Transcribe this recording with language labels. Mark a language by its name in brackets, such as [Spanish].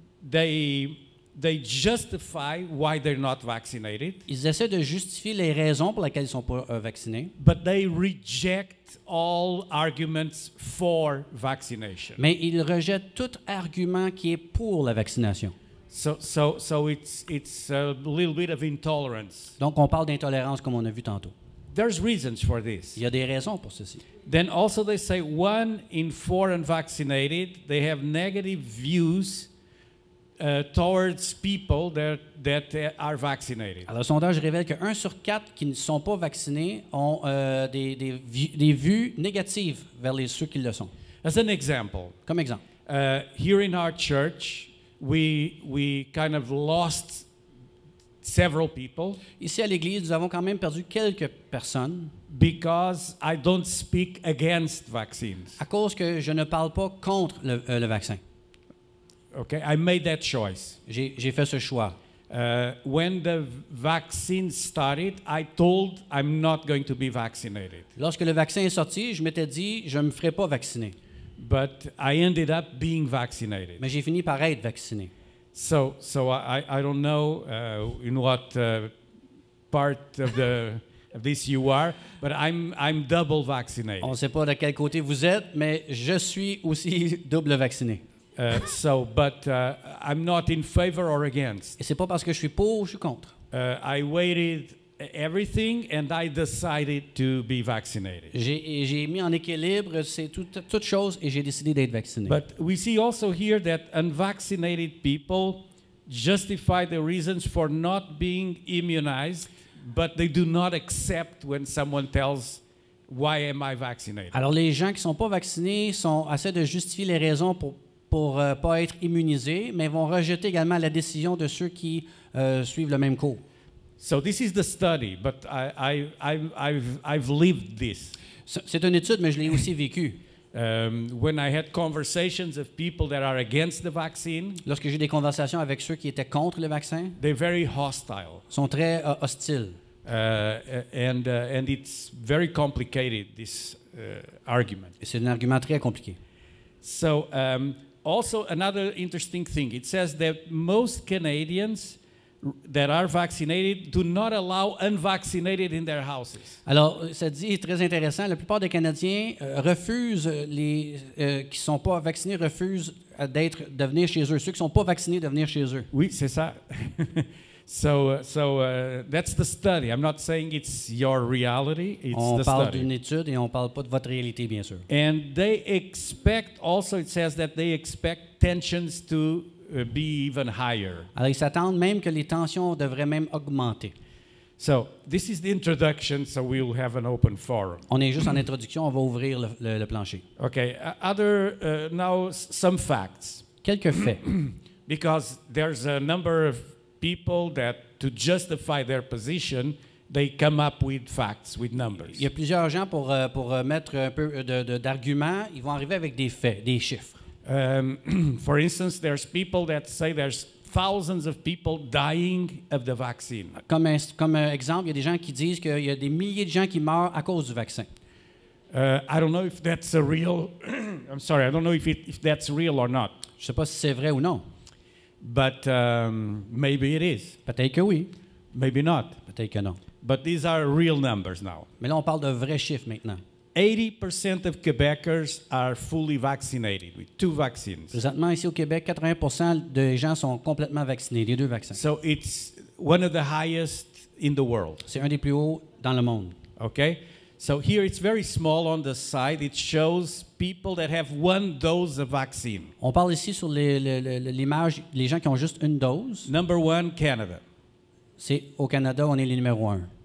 [English] they justify why they're not vaccinated. [French] Ils essaient de justifier les raisons pour lesquelles ils ne sont pas vaccinés. [English] But they reject all arguments for vaccination. [French] Mais ils rejettent tout argument qui est pour la vaccination. [English] So it's a little bit of intolerance. [French] Donc on parle d'intolérance comme on a vu tantôt. [English] There's reasons for this. [French] Il y a des raisons pour ceci. [English] Then also they say 1 in 4 unvaccinated, they have negative views towards people that are vaccinated. [French] Alors, le sondage révèle que 1 sur 4 qui ne sont pas vaccinés ont des vues négatives vers ceux qui le sont. [English] As an example, [French] Comme exemple, [English] here in our church, we kind of lost several people. [French] Ici à l'Église, nous avons quand même perdu quelques personnes. [English] Because I don't speak against vaccines. [French] À cause que je ne parle pas contre le vaccin. [English] Okay, I made that choice. [French] J'ai fait ce choix. [English] When the vaccine started, I told I'm not going to be vaccinated. [French] Lorsque le vaccin est sorti, je m'étais dit, je ne me ferai pas vacciner. [English] But I ended up being vaccinated. [French] Mais j'ai fini par être vacciné. [English] So I don't know in what part of this you are, but I'm double vaccinated. [French] On ne sait pas de quel côté vous êtes, mais je suis aussi double vacciné. [English] But I'm not in favor or against. [French] Et c'est pas parce que je suis pour ou je suis contre. [English] I weighted everything and I decided to be vaccinated. [French] J'ai mis en équilibre toute chose et j'ai décidé d'être vacciné. [English] But we see also here that unvaccinated people justify the reasons for not being immunized, but they do not accept when someone tells, why am I vaccinated? [French] Alors les gens qui sont pas vaccinés essaient de justifier les raisons pour pas être immunisés, mais vont rejeter également la décision de ceux qui suivent le même cours. [English] So this is the study, but I've lived this. [French] C'est une étude, mais je l'ai aussi vécu. [English] When I had conversations of people that are against the vaccine, [French] lorsque j'ai des conversations avec ceux qui étaient contre le vaccin, [English] they're very hostile. [French] Sont très hostiles. [English] And it's very complicated, this argument. [French] C'est un argument très compliqué. [English] So also another interesting thing, it says that most Canadians that are vaccinated do not allow unvaccinated in their houses. [French] Alors, ça dit très intéressant, la plupart des Canadiens refusent, qui sont pas vaccinés refusent de venir chez eux. Ceux qui sont pas vaccinés de venir chez eux. Oui, c'est ça. [English] So that's the study. I'm not saying it's your reality. It's [French] on [English] the [French] parle [English] study. [French] d'une étude et on parle pas de votre réalité, bien sûr. [English] And they expect also, it says that they expect tensions to be even higher. [French] Alors, ils s'attendent même que les tensions devraient même augmenter. [English] So this is the introduction, so we'll have an open forum. [French] On est juste en introduction, on va ouvrir le plancher. [English] Okay, now some facts. [French] Quelques faits. [English] Because there's a number of people that, to justify their position, they come up with facts, with numbers. [French] Il y a plusieurs gens pour mettre un peu d'arguments, ils vont arriver avec des faits, des chiffres. [English] For instance, there's people that say there's thousands of people dying of the vaccine. [French] Comme exemple, il y a des gens qui disent qu'il y a des milliers de gens qui meurent à cause du vaccin. [English] I don't know if that's a real. I'm sorry, I don't know if that's real or not. [French] Je ne sais pas si c'est vrai ou non. [English] But maybe it is. [French] Peut-être que oui, [English] Maybe not. [French] peut-être que non. [English] But these are real numbers now. [French] Mais là, on parle de vrais chiffres maintenant. [English] 80% of Quebecers are fully vaccinated with 2 vaccines. [French] Présentement, ici au Québec, 80% des gens sont complètement vaccinés, les 2 vaccins. [English] So it's one of the highest in the world. [French] C'est un des plus hauts dans le monde. [English] Okay? So here it's very small on the side. It shows people that have 1 dose of vaccine. [French] On parle ici sur l'image, les gens qui ont juste une dose. [English] Number 1, Canada. [French] C'est au Canada, on est les numéro 1.